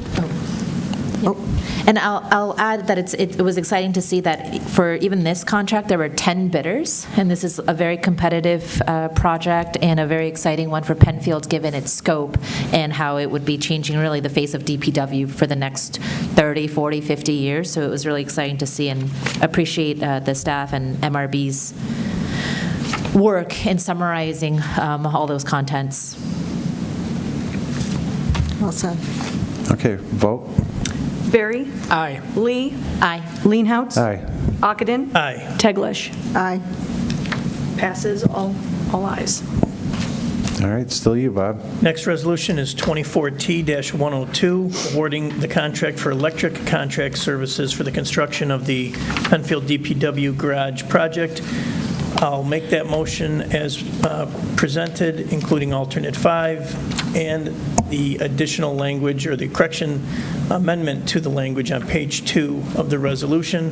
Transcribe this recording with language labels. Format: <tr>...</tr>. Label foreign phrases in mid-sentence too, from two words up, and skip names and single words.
<en>And I'll add that it was exciting to see that for even this contract, there were 10 bidders, and this is a very competitive project and a very exciting one for Penfield, given its scope and how it would be changing really the face of DPW for the next 30, 40, 50 years. So it was really exciting to see and appreciate the staff and MRB's work in summarizing all those contents. Well said. Okay, vote. Barry. Aye. Lee. Aye. Leenhouts. Aye. Ockenden. Aye. Teglash. Aye. Passes. All ayes. All right, still you, Bob. Next resolution is 24T-102, awarding the contract for electric contract services for the construction of the Penfield DPW garage project. I'll make that motion as presented, including alternate 5, and the additional language or the correction amendment to the language on page 2 of the resolution.</en>